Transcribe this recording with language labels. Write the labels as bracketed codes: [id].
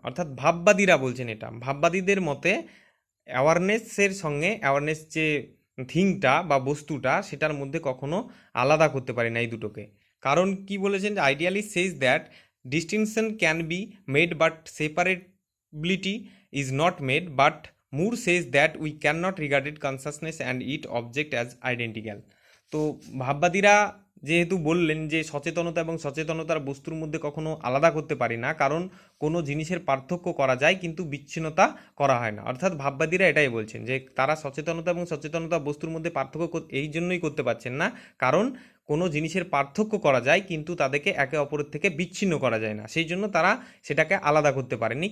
[bn] অর্থাৎ ভাববাদীরা বলছেন এটা, ভাববাদীদের মতে অ্যাওয়ারনেসের সঙ্গে অ্যাওয়ারনেস যে থিংটা বা বস্তুটা সেটার মধ্যে কখনো আলাদা করতে পারি না এই দুটোকে। কারণ কি বলেছেন, [en] Idealist says that distinction can be made but separate divisibility is not made, but Moore says that we cannot regard consciousness and its object as identical. [bn] তো ভাববাদীরা যেহেতু বললেন যে সচেতনতা এবং সচেতনতার বস্তুর মধ্যে কখনো আলাদা করতে পারি না, কারণ কোনো জিনিসের পার্থক্য করা যায় কিন্তু বিচ্ছিন্নতা করা হয় না। অর্থাৎ ভাববাদীরা এটাই বলছেন যে তারা সচেতনতা এবং সচেতনতা বস্তুর মধ্যে পার্থক্য এই জন্যই করতে পারছেন না, কারণ কোনো জিনিসের পার্থক্য করা যায় কিন্তু তাদেরকে একে অপরের থেকে বিচ্ছিন্ন করা যায় না, সেই জন্য তারা সেটাকে আলাদা করতে পারেনি।